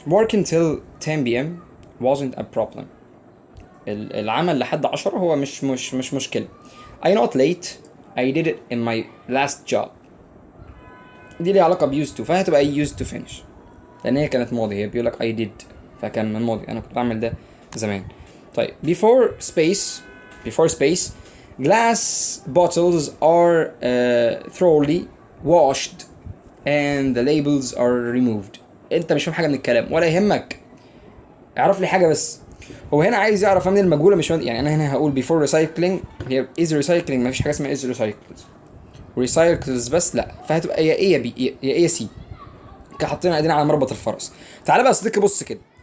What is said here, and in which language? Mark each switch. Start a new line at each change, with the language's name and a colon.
English: work until 10 p.m. wasn't a problem.
Arabic: العمل لحد 10 هو مش مشكلة.
English: I not late. I did it in my last job.
Arabic: دي ليها علاقة ب used to، فهتبقى
English: used to finish
Arabic: لأن هي كانت ماضي. هي بيقولك
English: I did،
Arabic: فكان من ماضي، أنا كنت بعمل ده زمان.
English: طيب before space glass bottles are thoroughly washed and the labels are removed.
Arabic: انت مش فاهم حاجة من الكلام ولا يهمك، اعرف لي حاجة بس. هو هنا عايز يعرف من المجهوله مش من... يعني انا هنا هقول
English: before recycling،
Arabic: هي
English: is recycling،
Arabic: ما فيش حاجه اسمها
English: is recycles
Arabic: بس. لا، فهتبقى يا ايه يا بي يا ايه يا سي. حاطين ايدينا على مربط الفرس. تعال بقى يا صديقي بص كده.